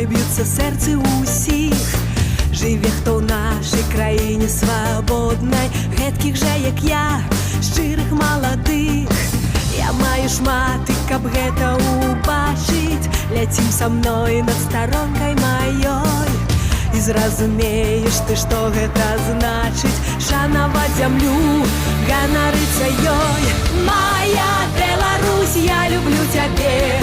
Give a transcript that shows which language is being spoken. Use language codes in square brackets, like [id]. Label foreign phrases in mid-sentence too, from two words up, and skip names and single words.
[uk] б'ється серце усіх. Живе хто в нашій країні свободній, гетких же, як я, щирих молодих. [be] Я маю шматы, каб гэта убачыць. Ляцім са мной над старонкай маёй, і зразумееш ты, што гэта значыць. Шанаваць зямлю, ганарыцца ёй. Моя Беларусь, я люблю цябе.